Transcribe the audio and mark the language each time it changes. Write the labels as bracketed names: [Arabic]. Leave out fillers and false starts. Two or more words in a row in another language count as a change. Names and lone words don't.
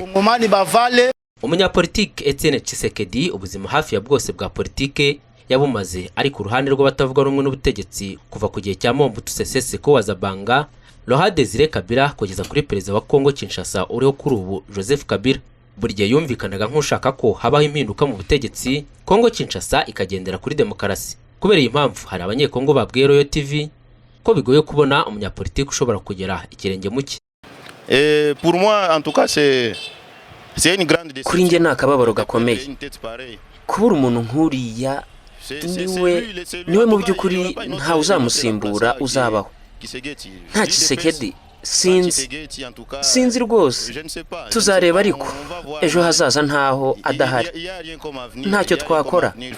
[Kinyarwanda] Umunyapolitike Etienne Tshisekedi ubuzima hafi ya bwose bwa politike yabumaze ari ku ruhande rw'abatavuga rumwe n'ubutegetsi kuva ku gihe cya Mobutu Sese Seko wa Zabanga, Laurent Désiré Kabila kugeza kuri perezida wa Kongo Kinshasa uriho kuri ubu Joseph Kabila. Buri gihe yumvikanaga nk'ushaka ko habaho impinduka mu butegetsi, Kongo Kinshasa ikagendera kuri demokarasi. Kubera iyi mpamvu hari abanyekongo babwiye Royal TV ko bigoye kubona umunyapolitike ushobora kugera ikirenge muke. [French] Pour moi en tout cas c'est une grande décision. [Kinyarwanda] Kuri nge nakababaro gakomeye kubura umuntu nkuriya niwe mu by'ukuri nta uzamusimbura uzabaho. Nta Tshisekedi sinzi rwose, tuzareba ariko ejo hazaza ntaho adahari ntacyo twakora.